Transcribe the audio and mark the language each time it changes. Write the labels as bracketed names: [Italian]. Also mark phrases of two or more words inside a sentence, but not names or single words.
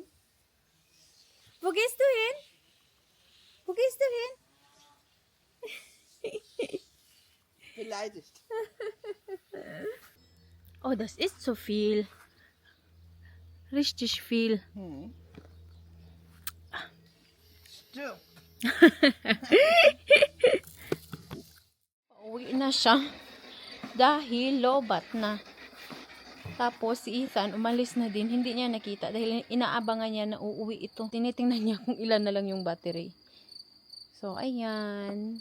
[German] Wo gehst du hin? Wo gehst du hin? Beleidigt. Oh, das ist so viel. Richtig viel. Stirb. [Filipino] Uwi na siya. Dahil lobat na. Tapos si Ethan umalis na din. Hindi niya nakita dahil inaabangan niya na uuwi ito. Tinitingnan niya kung ilan na lang yung battery. So, ayan.